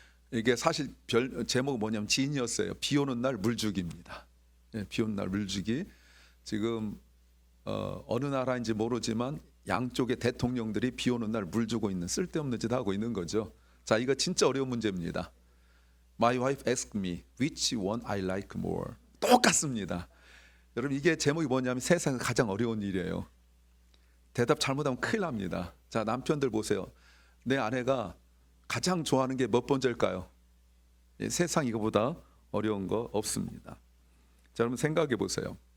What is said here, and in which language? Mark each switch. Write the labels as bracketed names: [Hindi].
[Korean] 이게 사실 별 제목은 뭐냐면 지인이었어요. 비 오는 날 물주기입니다. 예, 비 오는 날 물주기. 지금 어느 나라인지 모르지만 양쪽의 대통령들이 비 오는 날 물 주고 있는 쓸데없는 짓 하고 있는 거죠. 자, 이거 진짜 어려운 문제입니다. [English] My wife asked me which one I like more. [Korean] 똑같습니다. 여러분, 이게 제목이 뭐냐면 세상에서 가장 어려운 일이에요. 대답 잘못하면 큰일 납니다. 자, 남편들 보세요. 내 아내가 가장 좋아하는 게 몇 번째일까요? 예, 세상 이거보다 어려운 거 없습니다. 자, 여러분 생각해 보세요.